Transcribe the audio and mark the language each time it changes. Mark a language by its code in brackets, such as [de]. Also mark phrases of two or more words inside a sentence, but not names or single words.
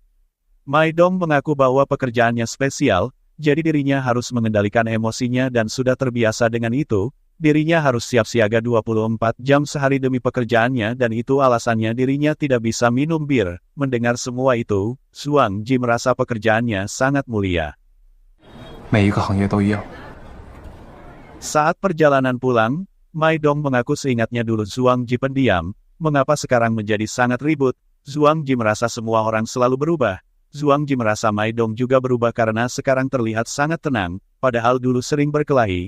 [id] Mai Dong mengaku bahwa pekerjaannya spesial, jadi dirinya harus mengendalikan emosinya dan sudah terbiasa dengan itu. Dirinya harus siap siaga 24 jam sehari demi pekerjaannya dan itu alasannya dirinya tidak bisa minum bir. Mendengar semua itu, Zhuang Ji merasa pekerjaannya sangat mulia. [zh] 每一个行业都一样。 [id] Saat perjalanan pulang, Mai Dong mengaku seingatnya dulu Zhuang Ji pendiam. Mengapa sekarang menjadi sangat ribut? Zhuang Ji merasa semua orang selalu berubah. Zhuang Ji merasa Mai Dong juga berubah karena sekarang terlihat sangat tenang, padahal dulu sering berkelahi.